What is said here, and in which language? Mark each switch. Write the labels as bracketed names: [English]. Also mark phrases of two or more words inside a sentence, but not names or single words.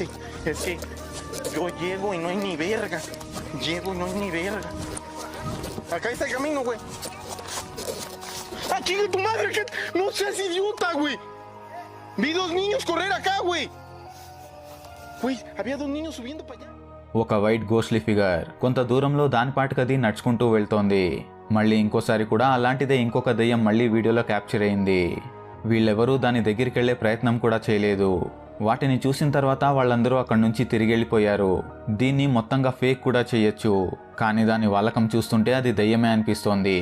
[Spanish] Es que yo llego y no hay ni verga. Llego y no hay ni verga. Acá está el camino, güey. ¡Aquí de tu madre! ¡No seas idiota, güey! Vi 2 niños correr acá, güey. Güey, había 2 niños subiendo para allá. [Telugu] ఒక [English] white ghostly figure [Telugu] కొంత దూరంలో దాని పాటుకది నడుచుకుంటూ వెళ్తోంది. మళ్ళీ ఇంకోసారి కూడా అలాంటిదే ఇంకొక దెయ్యం మళ్ళీ వీడియోలో క్యాప్చర్ అయింది. వీళ్ళెవరూ దాని దగ్గరికి వెళ్లే ప్రయత్నం కూడా చేయలేదు. వాటిని చూసిన తర్వాత వాళ్ళందరూ అక్కడి నుంచి తిరిగి వెళ్ళిపోయారు. దీన్ని మొత్తంగా ఫేక్ కూడా చేయొచ్చు, కానీ దాని వాలకం చూస్తుంటే అది దెయ్యమే అనిపిస్తోంది.